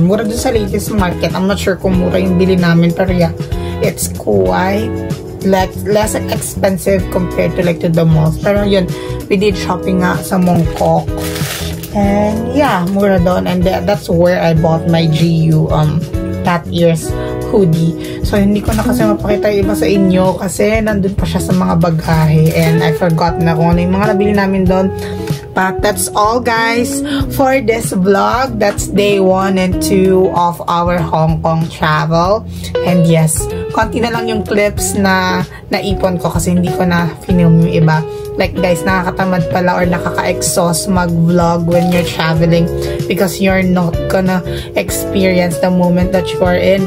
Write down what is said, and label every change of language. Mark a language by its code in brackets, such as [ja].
[tl] Mura din sa latest market. [en] I'm not sure [tl] kung mura yung bili namin, pero [en] yeah, it's quite less expensive compared to like to the malls. Pero yun, we did shopping nga sa Mongkok. And yeah, mura doon, and that's where I bought my GU that year's hoodie. [tl] So hindi ko na kasi mapakita yung iba sa inyo kasi nandun pa siya sa mga bagahe, and I forgot na kung ano yung mga nabili namin doon. [en] But that's all guys for this vlog. That's day 1 and 2 of our Hong Kong travel. [tl] And yes, konti na lang yung clips na naipon ko kasi hindi ko na film yung iba. [en] Like guys, [tl] nakakatamad pala or nakaka-exhaust mag-vlog [en] when you're traveling because you're not gonna experience the moment that you are in.